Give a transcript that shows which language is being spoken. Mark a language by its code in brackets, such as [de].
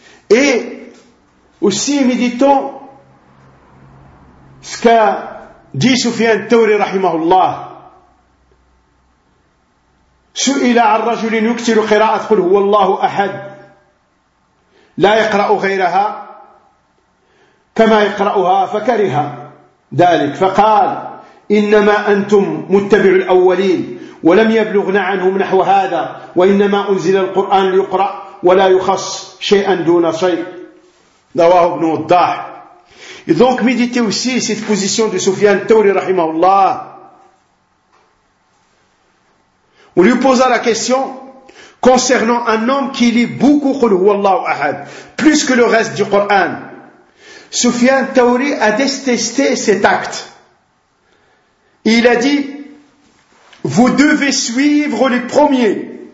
[fr] Et aussi méditons ce qu'a dit Soufiane Thawri rahimahullah. [ar] سئل عن رجل يكثر قراءة قل هو الله أحد لا يقرأ غيرها كما يقرأها فكره ذلك فقال إنما أنتم متبعو الأولين ولم يبلغن عنهم نحو هذا وإنما أنزل القرآن ليقرأ ولا يخص شيئا دون شيء رواه ابن وضاح. [fr] إذنك ميديتي aussi cette position de Soufiane Thawri رحمه الله. On lui posa la question concernant un homme qui lit beaucoup « Qul huwa Allahu Ahad » plus que le reste du Coran. Soufiane Thawri a détesté cet acte. Il a dit « Vous devez suivre les premiers.